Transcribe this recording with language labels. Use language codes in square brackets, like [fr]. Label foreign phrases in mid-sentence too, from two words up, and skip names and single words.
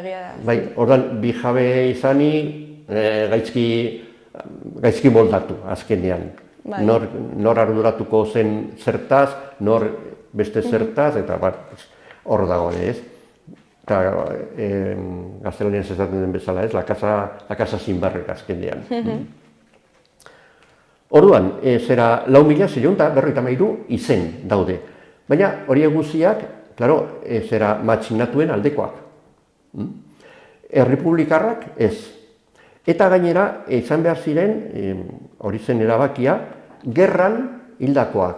[eu] Ordan bi jabe izani gaizki moldatu azkenean. Nor arduratuko zen zertaz, nor beste zertaz, eta hor dago, ez? Gaztelaniaz esaten den bezala, ez? [es] La casa sin barrek [eu] azkenean. Orduan, 4.653 izen daude. Baina horiek guztiak, matxinatuen aldekoak. Errepublikarrak ez. Eta gainera, izan behar ziren, hori zen erabakia, gerran hildakoak.